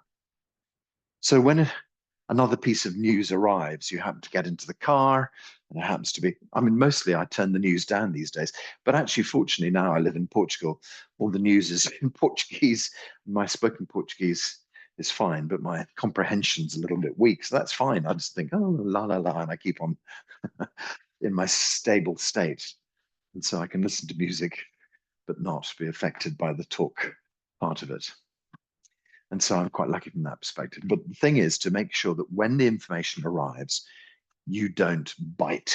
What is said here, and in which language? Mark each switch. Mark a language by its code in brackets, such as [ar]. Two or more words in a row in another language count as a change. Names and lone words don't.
[en] So when another piece of news arrives, you happen to get into the car, and it happens to be, mostly I turn the news down these days, but actually, fortunately, now I live in Portugal, all the news is in Portuguese. My spoken Portuguese is fine, but my comprehension's a little bit weak, so that's fine. I just think, oh, la, la, la, and I keep on in my stable state. And so I can listen to music, but not be affected by the talk part of it. And so I'm quite lucky from that perspective. But the thing is to make sure that when the information arrives, you don't bite.